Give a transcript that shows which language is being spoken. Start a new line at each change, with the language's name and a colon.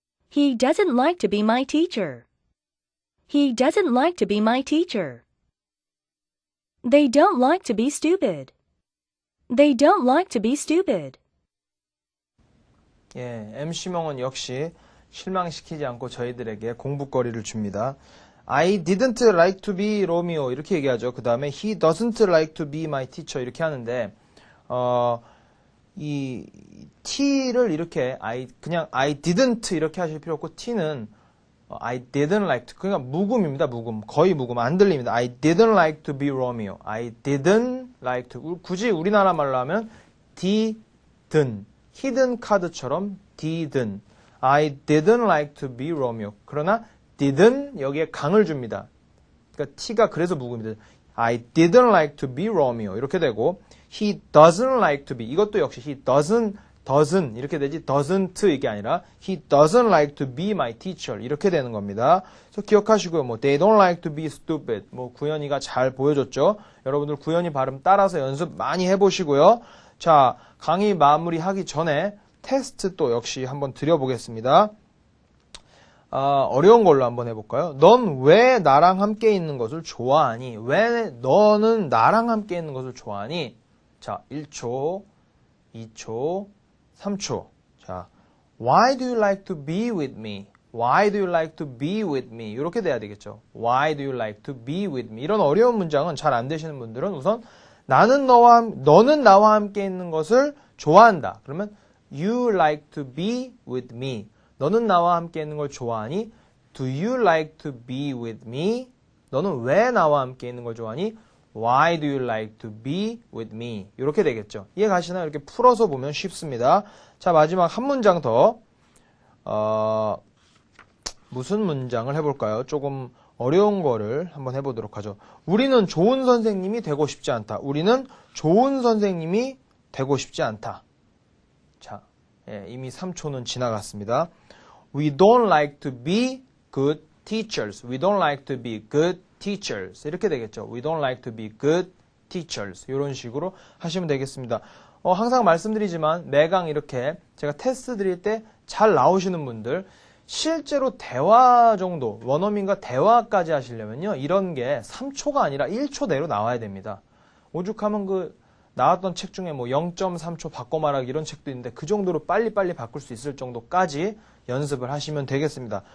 English: He doesn't like to be my teacher. He doesn't like to be my teacher. They don't like to be stupid. They don't like to be stupid.
Korean: 예, MC몽은 역시 실망시키지 않고 저희들에게 공부거리를 줍니다.
English: I didn't like to be Romeo
Korean: 이렇게 얘기하죠. 그 다음에
English: he doesn't like to be my teacher
Korean: 이렇게 하는데 이 T를 이렇게 그냥 I didn't 이렇게 하실 필요 없고 T는 I didn't like to 그러니까 묵음입니다. 묵음 거의 묵음 안 들립니다.
English: I didn't like to be Romeo.
Korean: I didn't like to 굳이 우리나라 말로 하면 didn't 히든 카드처럼 didn't
English: I didn't like to be Romeo.
Korean: 그러나 didn't 여기에 강을 줍니다. 그러니까 T가 그래서 묵음입니다.
English: I didn't like to be Romeo 이렇게 되고 he doesn't like to be 이것도 역시 he doesn't 이렇게 되지 doesn't 이게 아니라 he doesn't like to be my teacher
Korean: 이렇게 되는 겁니다. 그래서 기억하시고요.
English: 뭐 they don't like to be stupid 뭐
Korean: 구현이가 잘 보여줬죠. 여러분들 구현이 발음 따라서 연습 많이 해보시고요. 자 강의 마무리하기 전에 테스트 또 역시 한번 드려보겠습니다. 어려운 걸로 한번 해볼까요? 넌 왜 나랑 함께 있는 것을 좋아하니? 왜 너는 나랑 함께 있는 것을 좋아하니? 자, 1초, 2초, 3초.
English: 자, Why do you like to be with me? Why do you like to be with me?
Korean: 이렇게 돼야 되겠죠.
English: Why do you like to be with me?
Korean: 이런 어려운 문장은 잘 안 되시는 분들은 우선 너는 나와 함께 있는 것을 좋아한다.
English: 그러면 You like to be with me.
Korean: 너는 나와 함께 있는 걸 좋아하니?
English: Do you like to be with me?
Korean: 너는 왜 나와 함께 있는 걸 좋아하니?
English: Why do you like to be with me?
Korean: 이렇게 되겠죠. 이해 가시나요? 이렇게 풀어서 보면 쉽습니다. 자, 마지막 한 문장 더. 무슨 문장을 해볼까요? 조금 어려운 거를 한번 해보도록 하죠. 우리는 좋은 선생님이 되고 싶지 않다. 우리는 좋은 선생님이 되고 싶지 않다. 자, 예, 이미 3초는 지나갔습니다.
English: We don't like to be good teachers. We don't like to be good teachers.
Korean: 이렇게 되겠죠.
English: We don't like to be good teachers.
Korean: 이런 식으로 하시면 되겠습니다. 항상 말씀드리지만 매강 이렇게 제가 테스트 드릴 때 잘 나오시는 분들 실제로 대화 정도, 원어민과 대화까지 하시려면요. 이런 게 3초가 아니라 1초 내로 나와야 됩니다. 오죽하면 나왔던 책 중에 뭐 0.3초 바꿔 말하기 이런 책도 있는데 그 정도로 빨리빨리 바꿀 수 있을 정도까지 연습을 하시면 되겠습니다.